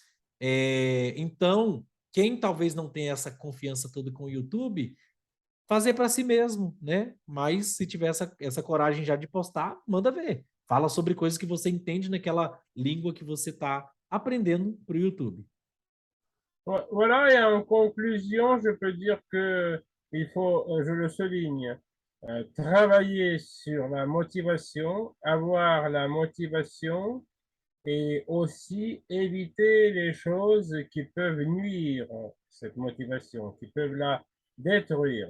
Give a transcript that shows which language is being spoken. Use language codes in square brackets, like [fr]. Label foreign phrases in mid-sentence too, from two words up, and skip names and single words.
[pt] Então, quem talvez não tenha essa confiança toda com o YouTube, fazer para si mesmo, né? Mas se tiver essa coragem já de postar, manda ver. Fala sobre coisas que você entende naquela língua que você está aprendendo para o YouTube. [fr] Voilà, et en conclusion, je peux dire que il faut, je le souligne, travailler sur la motivation, avoir la motivation et aussi éviter les choses qui peuvent nuire cette motivation, qui peuvent la détruire.